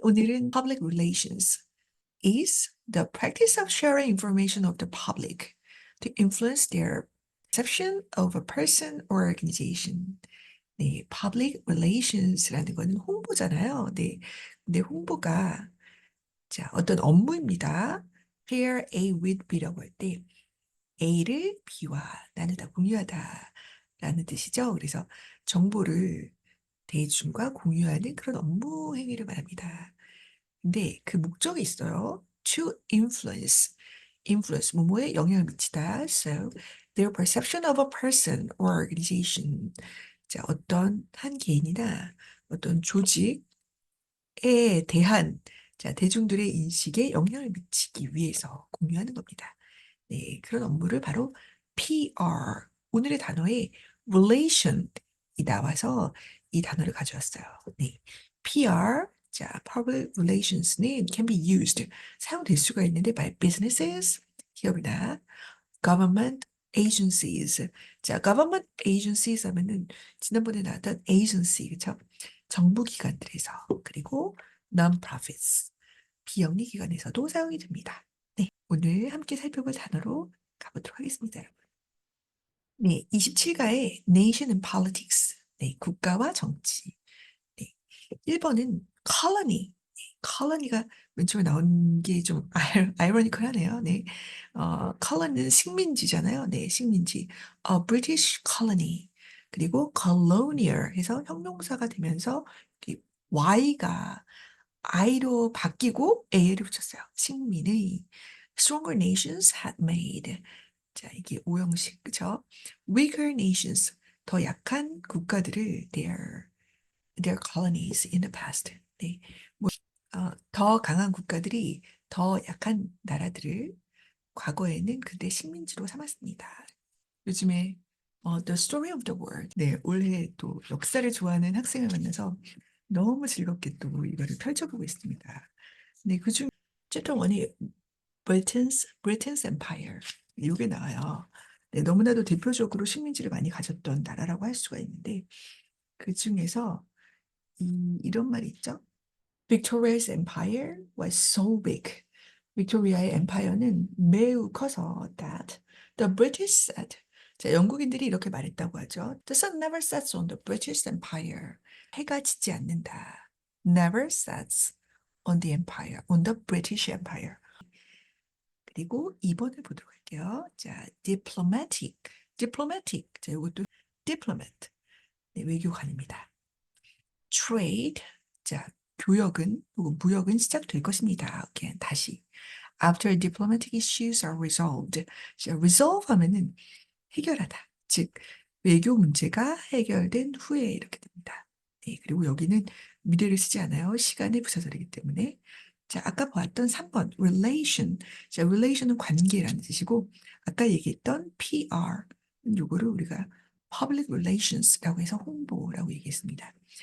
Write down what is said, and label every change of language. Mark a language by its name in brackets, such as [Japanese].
[English] 오늘은 public relations is the practice of sharing information of the public to influence their perception of a person or organization. [Korean] 네, public relations라는 거는 홍보잖아요. 네, 근데 홍보가 자, 어떤 업무입니다. Share A with B라고 할 때 A를 B와 나누다, 공유하다라는 뜻이죠. 그래서 정보를 대중과 공유하는 그런 업무 행위를 말합니다. 근데 그 목적이 있어요. To influence, influence, 뭐뭐에 영향을 미치다. [English] So, their perception of a person or organization. [Korean] 자, 어떤 한 개인이나 어떤 조직에 대한 자, 대중들의 인식에 영향을 미치기 위해서 공유하는 겁니다. 네, 그런 업무를 바로 PR, 오늘의 단어에 relation이 나와서 이 단어를 가져왔어요. 네, PR, 자, public relations는 [English] can be used, [Korean] 사용될 수가 있는데 [English] by businesses, [Korean] 기업이나 government agencies. 자, government agencies 하면은 지난번에 나왔던 agency, 그쵸? 정부 기관들에서, 그리고 non-profits, 비영리 기관에서도 사용이 됩니다. 네, 오늘 함께 살펴볼 단어로 가보도록 하겠습니다, 여러분. 네, 27가의 Nation and Politics, 네, 국가와 정치. 네, 1번은 colony. 네, colony가 맨 처음에 나온 게 좀 아이러니컬하네요. 네, colony는 식민지잖아요. 네, 식민지. [English] A British colony. [Korean] 그리고 colonial 해서 형용사가 되면서 이 Y가 I로 바뀌고 A를 붙였어요. [English] 식민의 stronger nations had made. [Korean] 자, 이게 오형식, 그쵸? [English] Weaker nations, [Korean] 더 약한 국가들을 [English] their colonies in the past. [Korean] 네, 뭐, 더 강한 국가들이 더 약한 나라들을 과거에는 그때 식민지로 삼았습니다. 요즘에 The Story of the World, 네, 올해 또 역사를 좋아하는 학생을 만나서 너무 즐겁게 또 이거를 펼쳐보고 있습니다. 네, 그중 챕터 1이 Britain's Empire, 이게 나와요. 네, 너무나도 대표적으로 식민지를 많이 가졌던 나라라고 할 수가 있는데 그 중에서 이런 말이 있죠. [English] Victoria's empire was so big. [Korean] 빅토리아의 엠파이어는 매우 커서 [English] that the British said. [Korean] 자, 영국인들이 이렇게 말했다고 하죠. [English] The sun never sets on the British Empire. [Korean] 해가 지지 않는다. [English] Never sets on the empire, on the British Empire. [Korean] 그리고 2번을 보도록 할게요. 자, diplomatic. diplomatic. 자, 이것도 diplomat. 네, 외교관입니다. trade. 자, 교역은 혹은 무역은 시작될 것입니다. 오케이, 다시. [English] After diplomatic issues are resolved. [Korean] 자, resolve 하면은 해결하다. 즉, 외교 문제가 해결된 후에 이렇게 됩니다. 네, 그리고 여기는 미래를 쓰지 않아요. 시간에 부사절이기 때문에. 자, 아까 보았던 3번, relation. 자, relation은 관계라는 뜻이고, 아까 얘기했던 PR, 요거를 우리가 public relations라고 해서 홍보라고 얘기했습니다.